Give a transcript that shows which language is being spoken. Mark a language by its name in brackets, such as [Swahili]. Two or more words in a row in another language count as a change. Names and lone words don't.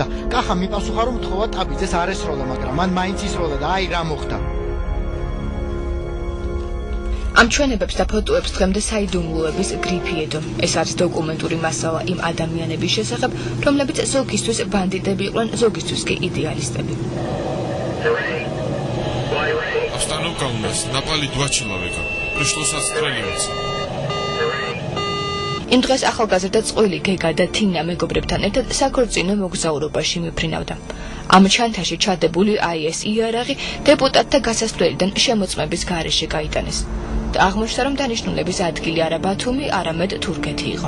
[Georgian] კახამ მიპასუხა, რომ თხოვა ტაბიძეს არ ესროლა, მაგრამ მან მაინც ისროლა და აი რა მოხდა. ამ ჩვენებებს და ფოტოებს დღემდე საიდუმლოების გრიფი ედო. ეს არის დოკუმენტური მასალა იმ ადამიანების შესახებ, რომლებიც ზოგისთვის ბანდიტები იყვნენ, ზოგისთვის კი იდეალისტები. [Russian] Остановка у нас, напали 2 человека. Пришлось отстреливаться. [Georgian] იმ დღეს ახალგაზრდა წყვილი გეგა და თინა მეგობრებთან ერთად საქორწინო მოგზაურობაში მიფრინავდა. ამ ჩანთაში ჩადებული IS იარაღი დეპუტატთა გასასვლელიდან შემოწმების გარეშე გაიტანეს. და აღმოჩნდა, რომ დანიშნულების ადგილი არა ბათუმი, არამედ თურქეთი იყო.